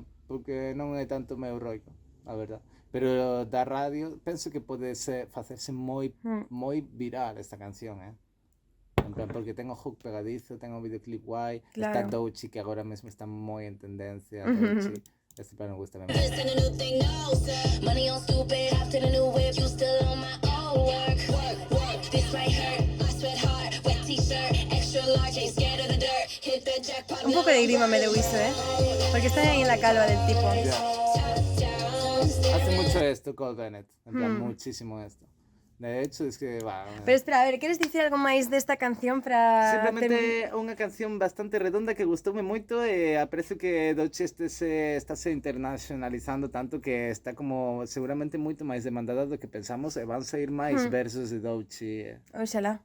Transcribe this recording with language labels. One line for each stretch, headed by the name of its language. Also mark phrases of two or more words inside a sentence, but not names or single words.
Galician: non, porque non é tanto meu rollo, a verdad. Pero da radio, penso que pode facerse moi viral esta canción, En plan, porque ten o hook pegadizo, ten o videoclip guai, está Claro. Doechii, que agora mesmo está moi en tendencia, Doechii. Este plan me gusta mesmo.
English: This and a new thing, no, sir. Money on stupid, hop to the new whip. You still on my own work. This might hurt. I sweat hard, wet t-shirt, extra large, ain't scared of the dirt. Hit the jackpot.
Galician: Un pouco de grima me deu iso, porque está aí
Spanish: en la calva del tipo. Hace mucho esto Cole Bennett, en plan, muchísimo esto. De hecho, es que va. Pero espera,
Galician: a ver, queres dicir algo máis desta canción para... Simplemente unha canción bastante redonda que gustoume moito e aprecio que Doechii está se internacionalizando tanto que está como seguramente moito máis demandada do que pensamos e van sair máis versos de Doechii Oxalá.